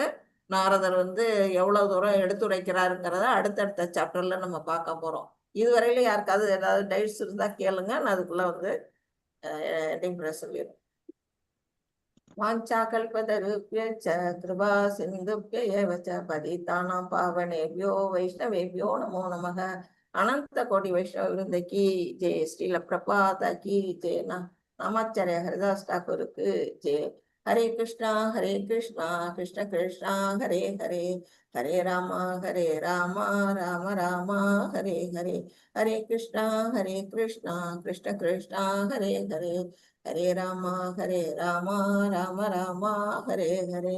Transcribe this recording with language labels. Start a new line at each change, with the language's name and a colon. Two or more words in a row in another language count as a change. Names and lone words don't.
Tamil: நாரதர் வந்து எவ்வளவு தூரம் எடுத்துரைக்கிறாருங்கிறத அடுத்தடுத்த சாப்டர்ல நம்ம பார்க்க போறோம். இதுவரையில யாருக்காவது ஏதாவது டைட்ஸ் இருந்தா கேளுங்க, நான் அதுக்குள்ள வந்து சொல்லிடுறேன்.
Sanskrit: वाञ्छाकल्पतरुभ्यश्च कृपासिन्धुभ्य एव च पतितानां पावनेभ्यो वैष्णवेभ्यो नमो नमः.
Hindi: अनन्त कोटि वैष्णव वृन्द की जय श्रील प्रभुपाद की जय. ஸ்ரீல பிரபாத கி ஜெய.
Tamil: நாமாச்சாரிய ஹரிதாஸ் டாக்கூருக்கு ஜெய.
Sanskrit: हरे कृष्ण कृष्ण कृष्ण हरे हरे, हरे राम राम राम हरे हरे, हरे कृष्ण कृष्ण कृष्ण हरे हरे, हरे राम राम राम हरे हरे.